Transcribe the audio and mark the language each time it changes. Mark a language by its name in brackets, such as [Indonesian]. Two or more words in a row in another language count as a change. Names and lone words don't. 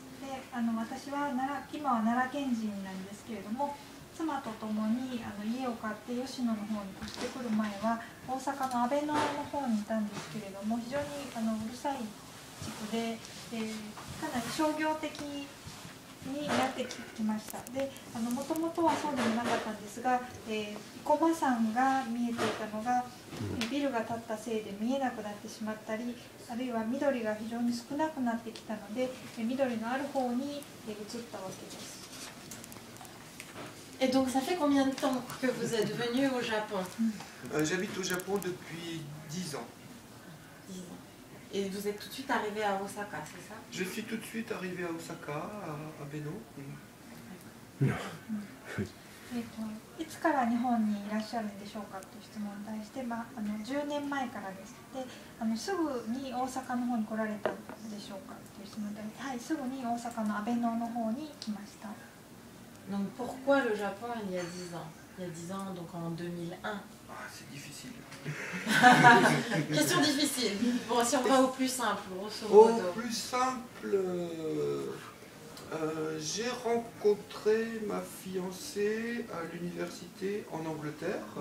[Japanese] で私は今は奈良県人なんですけれども、妻と共に家を買って吉野の方に越してくる前は大阪の阿倍野の方にいたんですけれども、非常にうるさい地区で、かなり商業的になってきました。でもともとはそうでもなかったんですが、生駒山が見えていたのがビルが建ったせいで見えなくなってしまったり、あるいは緑が非常に少なくなってきたので緑のある方に移ったわけです。 [French] Et donc ça fait combien de temps que vous êtes venu au Japon? J'habite au Japon depuis 10 ans. 10 ans. Et vous êtes tout de suite arrivé à Osaka, c'est ça? Je suis tout de suite arrivé à Osaka, à Beno. [Japanese] いつから日本にいらっしゃるんでしょうかという質問に対して、10年前からです。ですぐに大阪の方に来られたんでしょうかという質問に対して、はい、すぐに大阪の阿倍野の方に来ました。 [French] Donc pourquoi le Japon il y a 10 ans? Il y a 10 ans, donc en 2001. Ah, c'est difficile. Question difficile. Bon, si on va au plus simple, grosso modo. Au plus simple, j'ai rencontré ma fiancée à l'université en Angleterre.